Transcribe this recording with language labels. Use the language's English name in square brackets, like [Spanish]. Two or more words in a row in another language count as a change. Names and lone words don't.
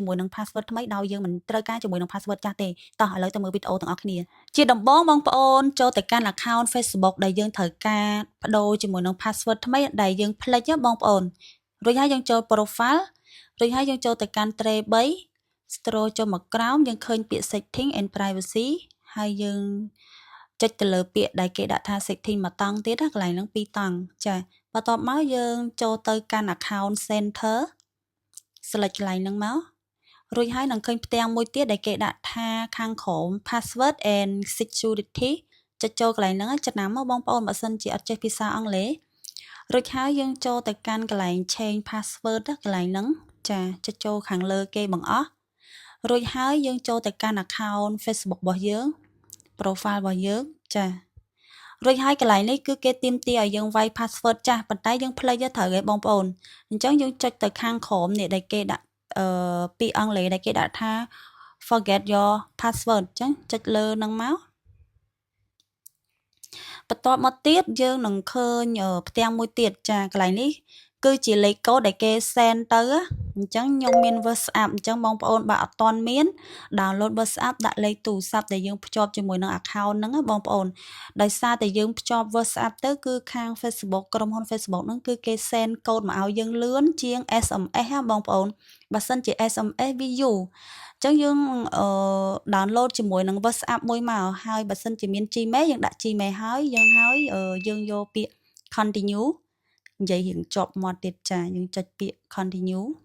[Khmer] ជាមួយនឹង password ថ្មីដោយយើងមិនត្រូវការជាមួយនឹង password ចាស់ទេតោះឥឡូវទៅមើលវីដេអូទាំងអស់គ្នាជាដំបូងបងប្អូនចូលទៅកាន់ [English] account Facebook [Khmer] ដែលយើងត្រូវការបដូរជាមួយនឹង password ថ្មីដែលយើងភ្លេចបងប្អូនរួចហើយយើងចូល profile រួចហើយយើងចូលទៅ កាន់ tray 3 scroll ចូលមកក្រោមយើងឃើញពាក្យ [English] setting and privacy [Khmer] ហើយយើងចុចទៅលើពាក្យដែលគេដាក់ថា setting មួយតង់ទៀតកន្លែងហ្នឹង2តង់ចាបន្ទាប់មកយើងចូលទៅកាន់ [English] account center [Khmer] select កន្លែងហ្នឹងមករួចហើយនឹងឃើញផ្ទាំងមួយទៀតដែលគេដាក់ថាខាងក្រោម [English] password and security [Khmer] ចុចចូលកន្លែងហ្នឹងចំណាំមកបងប្អូនបើ សិនជាអត់ចេះភាសាអង់គ្លេសរួចហើយយើងចូលទៅកាន់កន្លែង [English] change password [Khmer] កន្លែងហ្នឹងចាចុចចូលខាងលើគេបង្អស់រួចហើយយើងចូលទៅកាន់ [English] account Facebook [Khmer] របស់យើង profile របស់យើងចារួចហើយកន្លែងនេះគឺគេទាមទារឲ្យយើងវាយ password ចាស់ប៉ុន្តែយើងភ្លេចទៅត្រូវឯងបងប្អូនអញ្ចឹងយើងចុចទៅខាងក្រោមនេះដែលគេដាក់ពីអង់គ្លេសដែលគេដាក់ថា [English] forget your password [Khmer] អញ្ចឹងចុចលើហ្នឹងមក បន្ទាប់មកទៀតយើងនឹងឃើញផ្ទាំងមួយទៀតចាកន្លែងនេះគឺជាលេខកូដដែលគេ send ទៅអញ្ចឹងខ្ញុំមាន WhatsApp អញ្ចឹងបងប្អូនបើ អត់ទាន់មាន download WhatsApp ដាក់លេខទូរស័ព្ទដែលយើងភ្ជាប់ជាមួយនឹង account ហ្នឹងបងប្អូនដោយសារតែយើងភ្ជាប់ WhatsApp ទៅគឺខាង Facebook ក្រុមហ៊ុន Facebook ហ្នឹងគឺគេ send កូដមកឲ្យយើងលឿនជាង SMS បងប្អូនបើសិនជា SMS វាយូរអញ្ចឹងយើងdownload ជាមួយនឹង WhatsApp មួយមកហើយបើសិនជាមាន Gmail យើងដាក់ Gmail ហើយយើងយកពាក្យ continue និយាយរៀងជាប់មាត់ទៀតចាយើងចុចពាក្យ continue